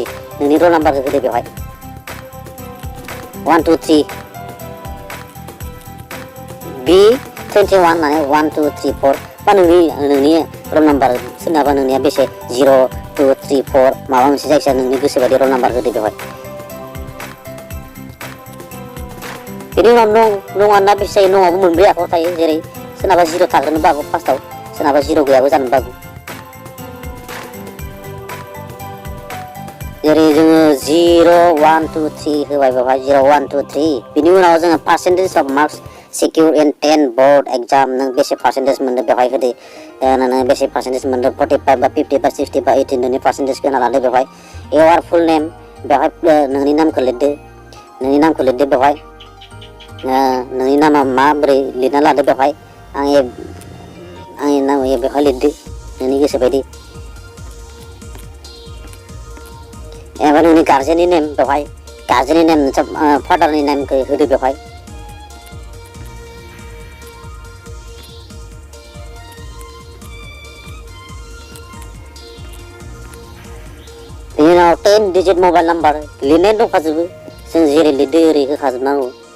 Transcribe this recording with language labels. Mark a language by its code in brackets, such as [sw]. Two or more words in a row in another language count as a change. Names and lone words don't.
[brx] नोंनि रल नाम्बारखौ होदो बेवहाय 1 2 3 B21 होननानै 1 2 3 4 बा नोंनि [en] roll number, [brx] सोरनाबा नोंनिया बेसे 0 2 3 4 माबा मोनसे जायखिजाया नोंनि गोसोबायदि [en] roll number [brx] होदो बेवहाय। बेनि उनाव नङा ना बेसे जायो नङाबो मोनब्रै आखर थायो जेरै सोरनाबा 0 थाग्रोनो बागौ फार्स्टआव सोरनाबा 0 गैयाबो जानो बागौ जेरै जोङो 0 1 2 3 होबाय बेवहाय 0 1 2 3 बिनि उनाव जोङो percentage [en] of marks secure in 10 board exam [brx] नों बेसे percentage मोनदों बेवहाय होदो नों बेसे percentage मोनदों 45 बा 50 बा 60 बा 80 नोंनि percentage होना लादो बेवहाय [en] your full name [brx] बेवहाय नोंनि नामखौ लिरदो बेवहाय नोंनि नामा माबोरै लिरना लादो बेवहाय आंनि नाम बेवहाय लिरदो नोंनि गोसो बायदि एबा नोंनि गार्जेननि नेम बेवहाय गार्जेननि नेम फादारनि नेमखौ होदो बेवहाय बेनि उनाव 10 [en] digit mobile number [brx] लिरनाय दंखाजोबो जों जेरै लिरदो ओरै होखाजोबनांगौ